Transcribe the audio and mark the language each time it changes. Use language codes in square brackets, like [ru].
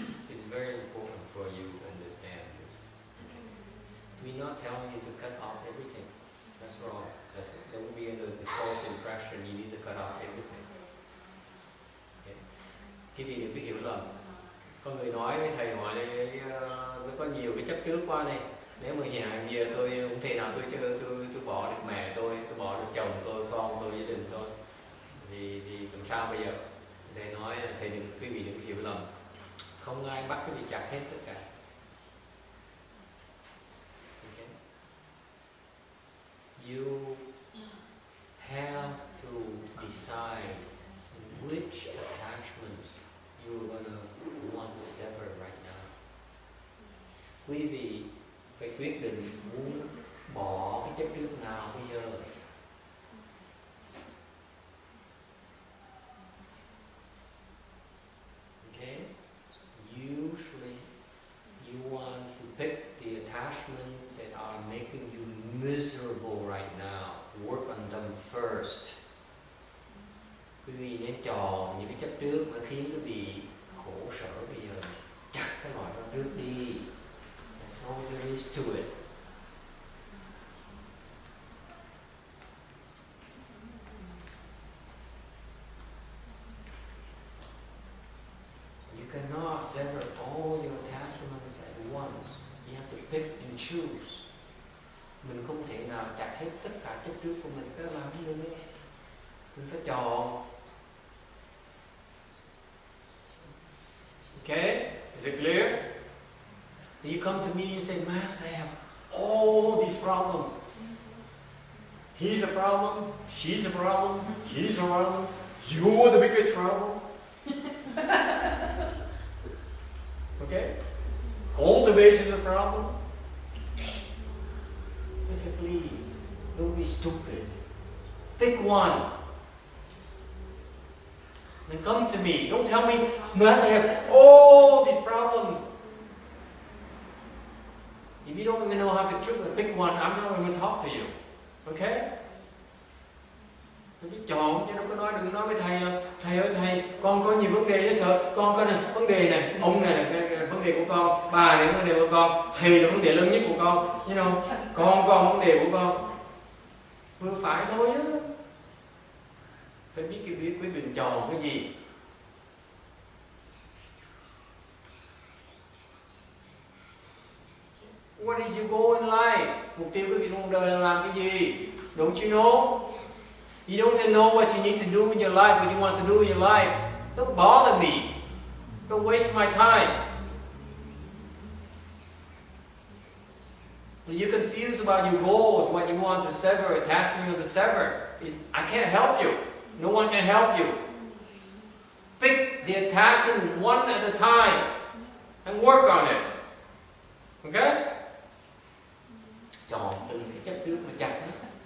[en] It's very important for you to understand this. We're not telling you to cut off everything. That's wrong. That would be under the false impression you need to cut off everything. [vi] Okay. Cái gì đừng có hiểu lầm. Có người nói với thầy hỏi tôi có nhiều cái chấp trước qua này. Nếu mà hiện giờ tôi không thể nào tôi bỏ được mẹ tôi bỏ được chồng tôi, con tôi, gia đình tôi. Thì làm sao bây giờ? Thầy nói thầy quý vị đừng có hiểu lầm. Không ai bắt quý vị chặt hết tất cả. [en] Okay. You have to decide which attachments you're gonna want to sever right now. [vi] Quý vị phải quyết định muốn bỏ cái chấp trước nào bây giờ. [en] Okay? Usually you want to pick the attachments that are making you miserable right now. Work on them first. [vi] Quý vị nên chọn những cái chấp trước mà khiến quý vị khổ sở bây giờ. Chặt cái loại đó trước đi. [en] That's all there is to it. You cannot sever all your attachments at once. You have to pick and choose. [vi] Mình không thể nào chặt hết tất cả chấp trước của mình, cái làm gì nữa. Mình phải chọn. [en] Okay? Is it clear? You come to me and say, Master, I have all these problems. He's a problem, she's a problem, he's a problem, you're the biggest problem. Okay? Cultivation is a problem. I say, please, don't be stupid. Pick one. Then come to me. Don't tell me, Master, I have all these problems. If you don't even know how to pick one, I'm not going to talk to you. Okay? [vi] Tôi biết chọn, chứ đâu có nói, đừng nói với thầy là thầy ơi thầy, con có nhiều vấn đề với sợ, con có này, vấn đề này, ông này là vấn đề của con, bà này là vấn đề của con, thầy là vấn đề lớn nhất của con, [en] you know, [vi] con vấn đề của con. Vừa phải thôi á. Phải biết cái quyết định chọn cái gì. [en] What is your goal in life? [vi] Mục tiêu quý vị trong đời là làm cái gì? [en] Don't you know? You don't even know what you need to do in your life, what you want to do in your life. Don't bother me. Don't waste my time. You're confused about your goals, what you want to sever, attachment to sever. I can't help you. No one can help you. Pick the attachment one at a time and work on it. Okay? [vi] Chọn từng cái chấp trước mà chặt nó.